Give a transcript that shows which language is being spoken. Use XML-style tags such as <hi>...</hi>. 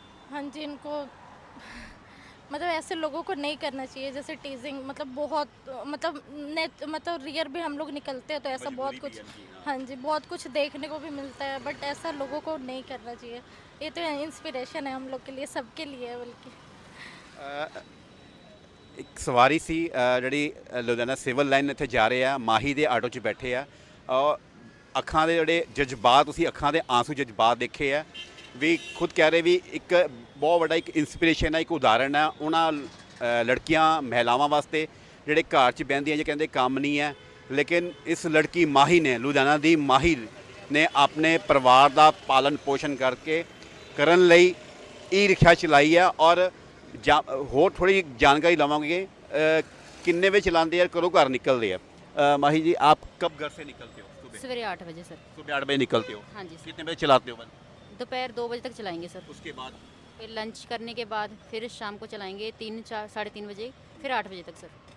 <hi>हाँ जी इनको मतलब ऐसे लोगों को नहीं करना चाहिए, जैसे टीजिंग मतलब बहुत मतलब रियर भी हम लोग निकलते हैं तो ऐसा बहुत कुछ। हाँ जी बहुत कुछ देखने को भी मिलता है, बट ऐसा लोगों को नहीं करना चाहिए। ये तो इंस्पिरेशन है हम लोग के लिए, सबके लिए है बल्कि।</hi> <pa>ਇੱਕ ਸਵਾਰੀ ਸੀ ਜਿਹੜੀ ਲੁਧਿਆਣਾ ਸਿਵਲ ਲਾਈਨ ਇੱਥੇ ਜਾ ਰਹੇ ਆ, ਮਾਹੀ ਦੇ ਆਟੋ 'ਚ ਬੈਠੇ ਆ, ਔਰ ਅੱਖਾਂ ਦੇ ਜਿਹੜੇ ਜਜ਼ਬਾਤ, ਤੁਸੀਂ ਅੱਖਾਂ ਦੇ ਆਂਸੂ ਜਜ਼ਬਾਤ ਦੇਖੇ ਆ ਵੀ ਖੁਦ ਕਹਿ ਰਹੇ ਵੀ ਇੱਕ ਬਹੁਤ ਵੱਡਾ ਇੱਕ ਇਨਸਪੀਰੇਸ਼ਨ ਹੈ, ਇੱਕ ਉਦਾਹਰਣ ਹੈ ਉਹਨਾਂ ਲੜਕੀਆਂ ਮਹਿਲਾਵਾਂ ਵਾਸਤੇ ਜਿਹੜੇ ਘਰ 'ਚ ਬਹਿੰਦੀਆਂ ਜੇ ਕਹਿੰਦੇ ਕੰਮ ਨਹੀਂ ਹੈ। ਲੇਕਿਨ ਇਸ ਲੜਕੀ ਮਾਹੀ ਨੇ, ਲੁਧਿਆਣਾ ਦੀ ਮਾਹੀ ਨੇ ਆਪਣੇ ਪਰਿਵਾਰ ਦਾ ਪਾਲਣ ਪੋਸ਼ਣ ਕਰਕੇ ਕਰਨ ਲਈ ई रिक्शा चलाई है। और होर थोड़ी जानकारी लवांगे किन्ने बजे</pa> <hi>चलाते हैं, करो घर निकलते हैं। माही जी आप कब घर से निकलते हो? सुबह सवेरे 8 बजे सर। सुबह 8 बजे निकलते हो? हाँ जी सर। कितने बजे चलाते हो? दोपहर 2 बजे तक चलाएंगे सर। उसके बाद फिर लंच करने के बाद फिर शाम को चलाएंगे 3, 4, 3:30 बजे, फिर 8 बजे तक सर।</hi>